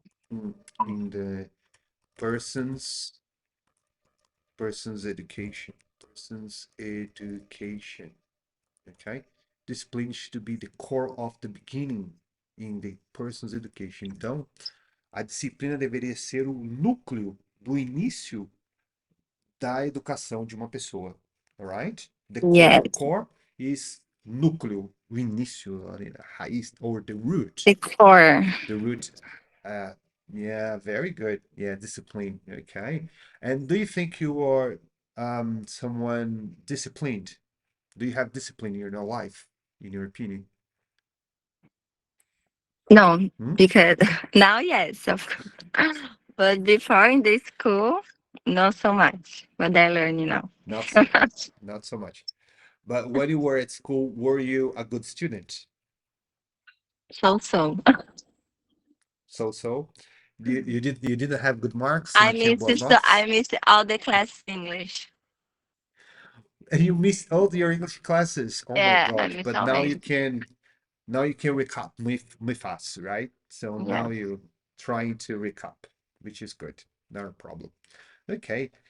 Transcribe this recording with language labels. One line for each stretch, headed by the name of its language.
English: in the person's education. Person's education. Okay? Discipline should be the core of the beginning in the person's education.
Portuguese: Então, a disciplina deveria ser o núcleo do início da educação de uma pessoa.
English: Alright? The Yes, core is
Portuguese: núcleo, o início, a raiz,
English: or the root. the core. The root. Uh, yeah, very good. Yeah, discipline. Okay. And do you think you are someone disciplined? Do you have discipline in your life, in your opinion? No, Hmm? because now, yes, of course. But before in the school, not so much. But I learn now. Not not so much. But when you were at school, were you a good student? So. So. You didn't have good marks,
Portuguese: você não tinha boas notas?
English: I missed all the class English. And you missed all your English classes. Oh my Yeah, I missed all the now you can recap with us, right? So Yeah. now you trying to recap, which is good. Not a problem. Okay.